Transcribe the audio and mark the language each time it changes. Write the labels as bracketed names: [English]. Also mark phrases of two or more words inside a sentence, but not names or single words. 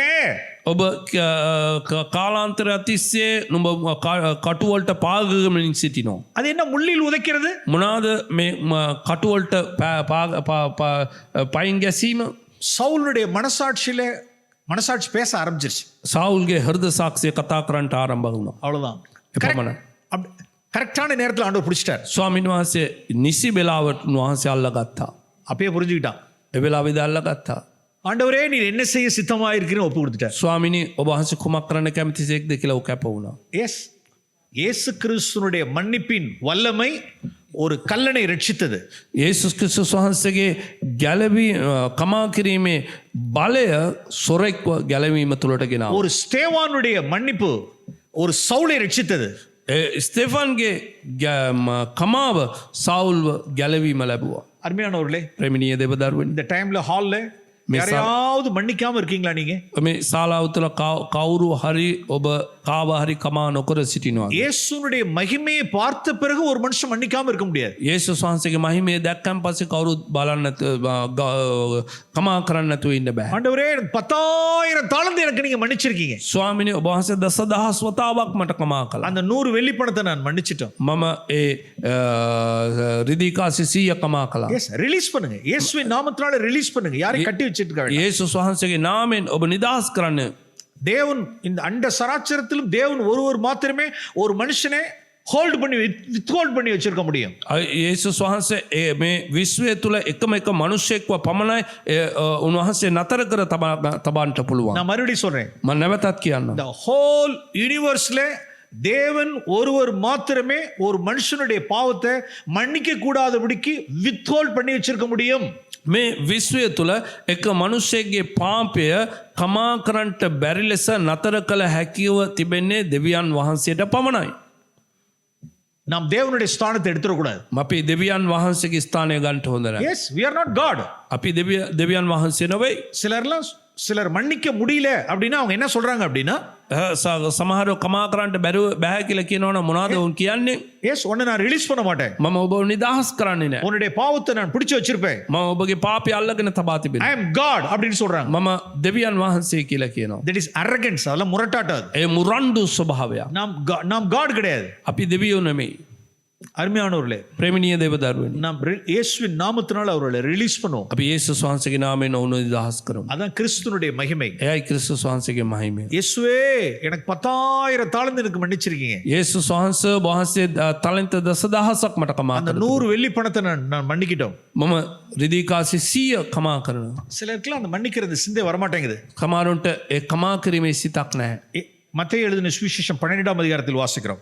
[Sinhala] ඔබ කාලාන්තරයක් තිස්සේ නුඹ කටුවලට පාගමින් සිටිනවා. [Tamil] அது என்ன முள்ளில் உதைக்கிறது? [Sinhala] මොනවාද මේ කටුවලට පයින් ගැසීම? [Tamil] சவுலுடைய மனசாட்சி பேச ஆரம்பிச்சிருச்சு. [Sinhala] සවුල්ගේ හෘද සාක්ෂිය කතා කරන්නට ආරම්භ වුණා. [Tamil] அவ்வளவுதான். [Sinhala] එපමණයි. [Tamil] கரெக்டான நேரத்தில் ஆண்டவர் பிடிச்சிட்டார். [Sinhala] ස්වාමීන් වහන්සේ නිසි වෙලාවට උන්වහන්සේ අල්ලගත්තා. [Tamil] அப்பயே புரிஞ்சுக்கிட்டான். [Sinhala] ඒ වෙලාවේදී අල්ලගත්තා. [Tamil] ஆண்டவரே நீர் என்ன செய்ய சித்தமா இருக்கிறீன்னு ஒப்பு கொடுத்துட்டார். [Sinhala] ස්වාමිනී ඔබ වහන්සේ කුමක් කරන්න කැමතිසේක්ද කියලා ඔහු කැප වුණා. [Tamil] எஸ், இயேசு கிறிஸ்துனுடைய மன்னிப்பின் வல்லமை ஒரு கல்லனை ரட்சித்தது. [Sinhala] යේසුස් ක්‍රිස්තුස් වහන්සේගේ ගැලවී කමා කිරීමේ බලය සොරෙක්ව ගැලවීම තුළට ගෙනාවා. [Tamil] ஒரு ஸ்தேவானுடைய மன்னிப்பு ஒரு சவுலை ரட்சித்தது. [Sinhala] ස්තෙෆන්ගේ කමාව සවුල්ව ගැලවීම ලැබුවා. [Tamil] அருமையானவர்களே, [Sinhala] ප්‍රමිණීය දෙවදරුවනි, [Tamil] இந்த டைம்ல ஹால்ல யாரையாவது மன்னிக்காம இருக்கீங்களா நீங்க? [Sinhala] මේ ශාලාව තුළ කවුරු හරි ඔබ කාව හරි කමා නොකර සිටිනවා. [Tamil] இயேசுனுடைய மகிமையை பார்த்த பிறகு ஒரு மனுஷன் மன்னிக்காம இருக்க முடியாது. [Sinhala] යේසුස් වහන්සේගේ මහිමය දැක්කන් පස්සේ කවුරුත් බලන්න කමා කරන්න නැතුව ඉන්න බෑ. [Tamil] ஆண்டவரே 10,000 தாளந்து எனக்கு நீங்க மன்னிச்சிருக்கீங்க. [Sinhala] ස්වාමිනේ ඔබ වහන්සේ දසදහස් වතාවක් මට කමා කළා. [Tamil] அந்த 100 வெள்ளி பணத்தை நான் மன்னிச்சிட்டேன். [Sinhala] මම ඒ රිදීකාසි 100 කමා කළා. [Tamil] எஸ், ரிலீஸ் பண்ணுங்க. இயேசுவின் நாமத்தினால ரிலீஸ் பண்ணுங்க. யாரையும் கட்டி வச்சிட்டு இருக்க. [Sinhala] යේසුස් වහන්සේගේ නාමයෙන් ඔබ නිදහස් කරන්න. [Tamil] தேவன் இந்த அண்ட சராச்சரத்திலும் தேவன் ஒருவர் மாத்திரமே ஒரு மனுஷனை ஹோல்ட் பண்ணி வித்ஹோல்ட் பண்ணி வச்சிருக்க முடியும். [Sinhala] යේසුස් වහන්සේ මේ විශ්වය තුළ එකම එක මනුෂ්‍යයෙක්ව පමණයි උන්වහන්සේ නතර කර තබන්නට පුළුවන්. [Tamil] நான் மறுபடியும் சொல்றேன். [Sinhala] මම නැවතත් කියන්න. [English] the whole universe [Tamil] ல தேவன் ஒருவர் மாத்திரமே ஒரு மனுஷனுடைய பாவத்தை மன்னிக்க கூடாதபடிக்கு வித்ஹோல்ட் பண்ணி வச்சிருக்க முடியும். [Sinhala] මේ විශ්වය තුළ එක මනුෂ්‍යයෙක්ගේ පාපය කමා කරන්නට බැරි ලෙස නතර කළ හැකිව තිබෙන්නේ දෙවියන් වහන්සේට පමණයි. [Tamil] நாம் தேவனுடைய ஸ்தானத்தை எடுத்துடக்கூடாது. [Sinhala] අපි දෙවියන් වහන්සේගේ ස්ථානය ගන්නට හොඳ නැහැ. [English] எஸ், we are not God. [Sinhala] අපි දෙවියන් වහන්සේ නෙවෙයි. [Tamil] சிலர் மன்னிக்க முடியல அப்படின்னா அவங்க என்ன சொல்றாங்க அப்படின்னா, [Sinhala] සමහරව කමා කරන්නට බැහැ කියලා කියනවනම් මොනවද උන් කියන්නේ? [Tamil] எஸ், உன்னை நான் ரிலீஸ் பண்ண மாட்டேன். [Sinhala] මම ඔබව නිදහස් කරන්නේ නැහැ. [Tamil] உன்னுடைய பாவத்தை நான் பிடிச்சு வச்சிருப்பேன். [Sinhala] මම ඔබගේ පාපය අල්ලගෙන තබා [English] I [Sinhala] තිබෙනවා. [English] am God [Tamil] அப்படின்னு சொல்றாங்க. [Sinhala] මම දෙවියන් වහන්සේ කියලා කියනවා. [English] that is arrogance. [Tamil] அதெல்லாம் முரட்டாட்டம். [Sinhala] ඒ මුරණ්ඩු ස්වභාවයක්. [Tamil] நாம் God கிடையாது. [Sinhala] අපි දෙවියෝ නෙමෙයි. [Tamil] அருமையானவர்களே, [Sinhala] ප්‍රේමණීය දේවදරුවනි, [Tamil] நாம் இயேசுவின் நாமத்தினால அவர்களை ரிலீஸ் பண்ணுவோம். [Sinhala] අපි යේසුස් වහන්සේගේ නාමයෙන් ඔවුන් නිදහස් කරමු. [Tamil] அதான் கிறிஸ்துனுடைய மகிமை. [Sinhala] එයයි ක්‍රිස්තුස් වහන්සේගේ මහිමය. [Tamil] இயேசுவே, எனக்கு 10,000 தாளந்து எனக்கு மன்னிச்சிருக்கீங்க. [Sinhala] යේසුස් වහන්සේ තලන්ත දසදහසක් මට කමා [Tamil] அந்த [Sinhala] කරා. [Tamil] 100 வெள்ளி பணத்தை நான் மன்னிக்கிட்டோம். [Sinhala] මම රිදීකාසි 100 කමා කරනවා. [Tamil] சிலருக்குலாம் அந்த மன்னிக்கிறது சிந்தை வரமாட்டேங்குது. [Sinhala] කමාරුන්ට ඒ කමා කිරීමේ සිතක් නැහැ. [Tamil] மத்தேயு எழுதின சுவிசேஷம் 12ஆம் அதிகாரத்தில் வாசிக்கிறோம்.